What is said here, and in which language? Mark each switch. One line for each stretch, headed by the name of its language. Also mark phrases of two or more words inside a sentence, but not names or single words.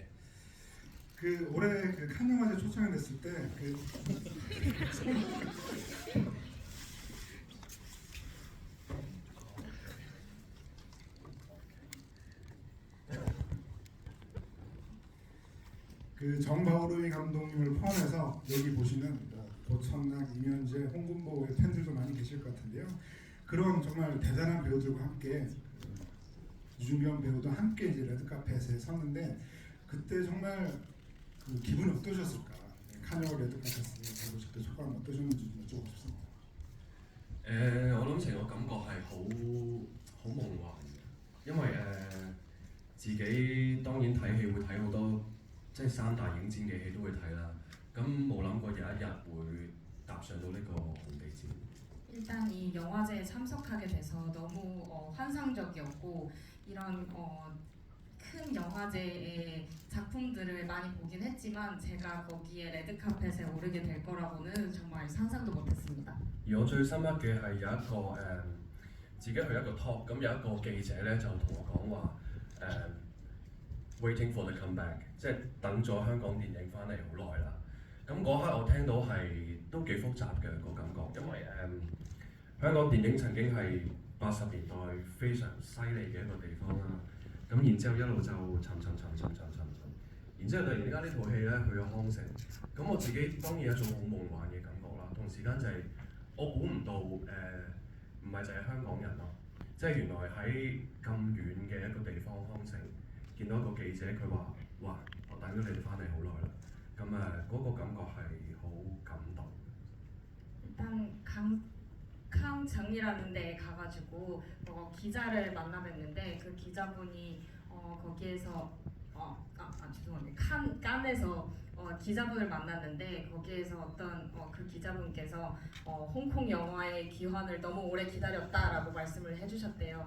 Korean: 그 올해 그 칸 영화제 초청이 됐을 때 그 정바오르이 감독님을 포함해서 여기 보시는 도천락, 이면재, 홍금보의 팬들도 많이 계실 것 같은데요. 그런 정말 대단한 배우들과 함께 유준경 배우도 함께 이제 레드카펫에 섰는데 그때 정말 그 기분이 어떠셨을까? 칸영화 레드카펫에 보실 때 소감 어떠셨는지 좀 여쭤보고 싶습니다.
Cantonese: 我諗成個感覺係好夢幻嘅，因為自己當然睇戲會睇好多。即係三大影展嘅戲都會睇啦，咁冇諗過有一日會踏上到呢個紅地毯。
Korean: 일단 이 영화제에 참석하게 돼서 너무 환상적이었고 이런 큰 영화제의 작품들을 많이 보긴 했지만 제가 거기에 레드카펫에 오르게 될 거라고는 정말 상상도 못했습니다.
Cantonese: 而我最深刻嘅係有一個自己去一個 talk， 咁有一個記者咧就同我講話
English: waiting for the comeback，
Cantonese: 即係等咗香港電影翻嚟好耐啦。咁嗰刻我聽到係都幾複雜嘅個感覺，因為香港電影曾經係80年代非常犀利嘅一個地方啦。咁然之後一路就沉，然之後突然之間呢套戲咧去咗康城，咁我自己當然有一種好夢幻嘅感覺啦。同時間就係我估唔到唔係就係香港人咯，即係原來喺咁遠嘅一個地方康城。見到一個記者，佢話：哇！我等咗你哋翻嚟好耐啦。咁嗰個感覺係好感動。
Korean: 일단 강정이라는 데에 가가지고 기자를 만나 뵀는데 그 기자분이 거기에서 죄송합니다. 칸에서 기자분을 만났는데 거기에서 어떤 그 기자분께서 홍콩 영화의 귀환을 너무 오래 기다렸다라고 말씀을 해주셨대요.